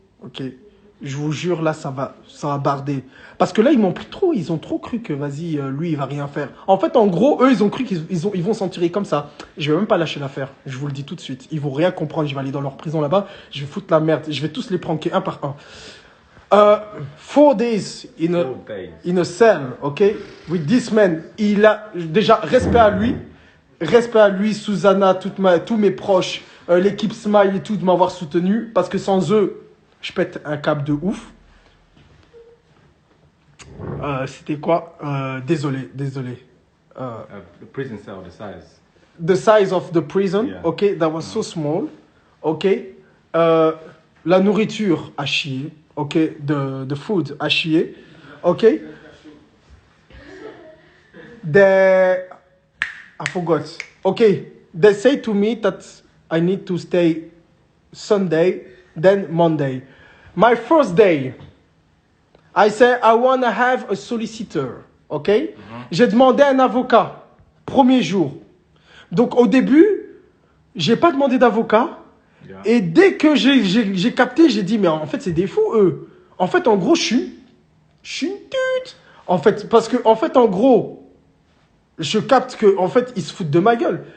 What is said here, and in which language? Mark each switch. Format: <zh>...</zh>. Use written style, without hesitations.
<fr>Ok, je vous jure, là, ça va barder. Parce que là, ils ont trop cru que, vas-y, lui, il va rien faire. En fait, en gros, eux, ils ont cru qu'ils vont s'en tirer comme ça. Je vais même pas lâcher l'affaire, je vous le dis tout de suite. Ils vont rien comprendre, je vais aller dans leur prison là-bas, je vais foutre la merde, je vais tous les pranker un par un.</fr> <en>4 days in a cell, ok, with this man.</en> <fr>Il a, déjà, respect à lui, Susanna, tous mes proches, l'équipe Smile et tout, de m'avoir soutenu. Parce que sans eux, je pète un câble de ouf. C'était quoi? Désolé.</fr> <en>The prison cell, the size. The size of the prison, Yeah. ok, that was so small. Ok.</en> <fr>La nourriture à chier.</fr> <en>Ok. The food</en> <fr>à chier.</fr> <en>Ok. I forgot. Okay, they say to me that I need to stay Sunday, then Monday. My first day, I say I want to have a solicitor.</en> <fr>Okay? J'ai demandé un avocat. Premier jour. Donc au début, j'ai pas demandé d'avocat.</fr> <en>Yeah.</en> <fr>Et dès que j'ai capté, j'ai dit mais en fait c'est des fous eux. En fait en gros je suis une pute. En fait parce que en fait en gros je capte que en fait ils se foutent de ma gueule.</fr>